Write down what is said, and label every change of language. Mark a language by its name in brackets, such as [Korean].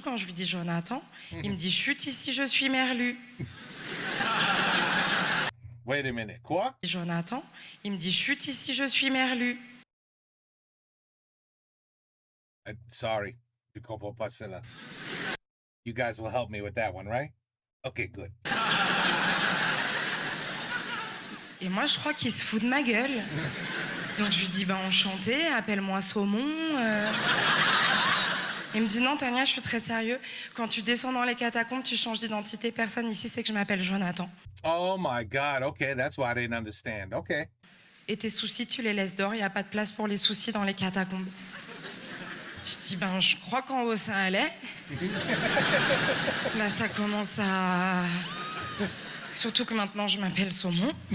[French] Quand je lui dis Jonathan, il me dit « Chut, ici, je suis Merlu ». [English] Wait a minute. [French] Quoi? Jonathan, il me dit « Chut, ici, je suis Merlu ». [English] Sorry. [French] Je comprends pas celle-là. [English] You guys will help me with that one, right? Okay, good. [French] Et moi, je crois qu'il se fout de ma gueule. Donc je lui dis, enchanté, appelle-moi Saumon. Il me dit, non, Tania, je suis très sérieux. Quand tu descends dans les catacombes, tu changes d'identité. Personne ici sait que je m'appelle Jonathan. [English] Oh my God, okay, that's why I didn't understand. Okay. [French] Et tes soucis, tu les laisses dehors. Il n'y a pas de place pour les soucis dans les catacombes. Je dis, je crois qu'en haut, ça allait. Là, ça commence à... Surtout que maintenant, je m'appelle Saumon.